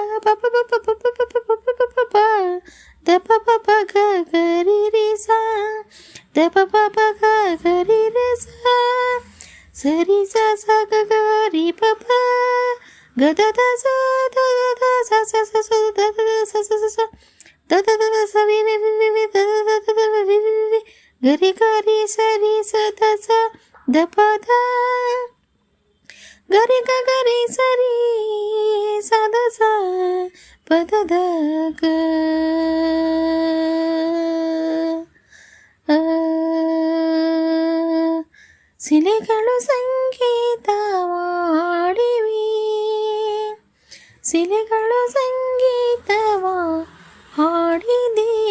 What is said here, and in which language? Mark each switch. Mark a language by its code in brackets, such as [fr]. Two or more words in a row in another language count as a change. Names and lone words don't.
[kn] ಪ ದ ಪ ಪ ಪ ಗ ಗ ರಿ ರಿ ಸ ದ ಪ ಪ ಪ ಗ ಗ ರಿ ರಿ ಸ ಸರಿ ಸ ಸ ಗ ಗ ರಿ ಪ ಪ ಗ ದ ದ ಸ ದ ದ ಸ ಸ ಸ ಸ ದ ದ ಸ ಸ ಸ ಸ ದ ದ ದ ಸ ರಿ ರಿ ರಿ ರಿ ದ ದ ದ ರಿ ರಿ ರಿ ಗರಿ ಗರಿ ಸರಿ ಸ ದ ಸ ದ ಪ ದ ಗರಿ ಗ ಗರಿ ಸರಿ ಸ ದ ಸ ಪ ದ ದ ಗ ಶಿಲೆಗಳು ಸಂಗೀತವ ಹಾಡಿವೆ ಶಿಲೆಗಳು ಸಂಗೀತವ ಹಾಡಿದೆ.